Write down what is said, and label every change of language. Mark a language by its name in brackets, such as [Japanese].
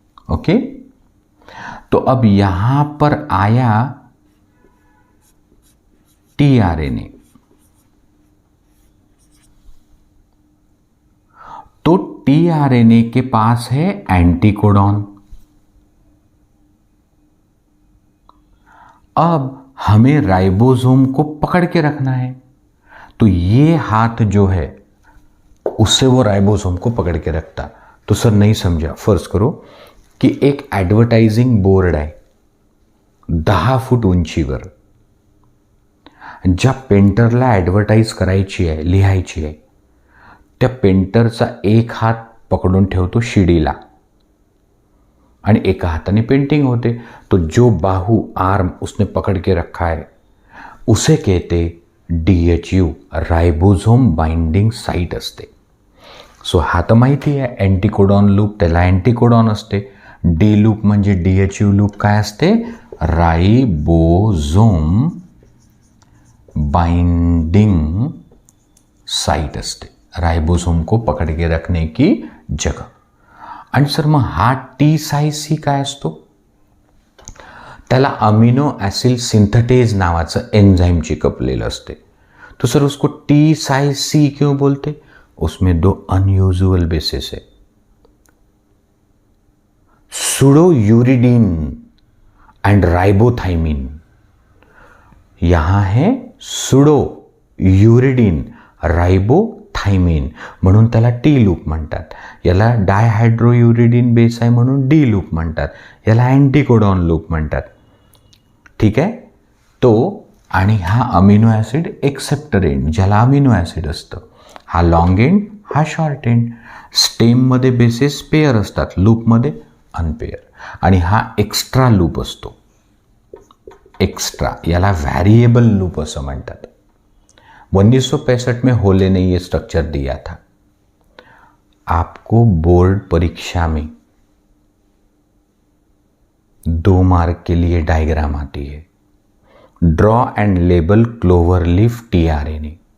[Hindi] Okay, तो अब यहां पर आया tRNA, तो tRNA के पास है एंटीकोडॉन। अब हमें राइबोसोम को पकड़ के रखना है, तो ये हाथ जो है उससे वो राइबोसोम को पकड़ के रखता। तो सर नहीं समझा, फर्ज करो की [Marathi] एक ॲडव्हर्टायझिंग बोर्ड आहे 10 फूट उंचीवर, ज्या पेंटरला ॲडव्हर्टाईज करायची आहे, लिहायची आहे, त्या पेंटरचा एक हात पकडून ठेवतो शिडीला आणि एका हाथाने पेंटिंग होते। [Hindi] तो जो बाहु आर्म उसने पकड़ के रखा है उसे कहते DHU, राइबोसोम बाइंडिंग साइट असते। [Marathi] सो हा तर माहिती आहे, अँटीकोडॉन लूप त्याला अँटीकोडॉन असते, डी लूप म्हणजे DHU लूप काय असते, राइबोसोम बाइंडिंग साइट असते, [Hindi] राइबोसोम को पकड़ के रखने की जगह। [Marathi] आणि सर मग हा T-साइसी काय असतो, त्याला अमिनो ॲसिड सिंथेटेज नावाचं एंजाइम चिकपलेलं असते। [Hindi] तो सर उसको T-साइसी क्यों बोलते, उसमें 2 अनयूजुअल बेसिस है, सुडोयूरिडीन एंड राइबोथाइमिन। यहां है [Marathi] सुडोयूरिडीन, राइबोथाइमिन, म्हणून त्याला टी लूप म्हणतात। याला डायहायड्रोयुरिडीन बेस आहे म्हणून डी लूप म्हणतात, याला अँटीकोडॉन लूप म्हणतात। ठीक आहे, तो आणि हा अमिनो ॲसिड एक्सेप्टर एंड, ज्याला अमिनो ॲसिड असतं, हा लॉंग एंड, हा शॉर्ट एंड। स्टेममध्ये बेसिस पेअर असतात, लूपमध्ये अनपेअर, आणि हा एक्स्ट्रा लूप असतो, एक्स्ट्रा, याला व्हेरिएबल लूप असं म्हणतात। [Hindi] 1965 में होले ने ये स्ट्रक्चर दिया था। आपको बोर्ड परीक्षा में 2 मार्क के लिए डायग्राम आती है, [English] Draw and label clover leaf tRNA।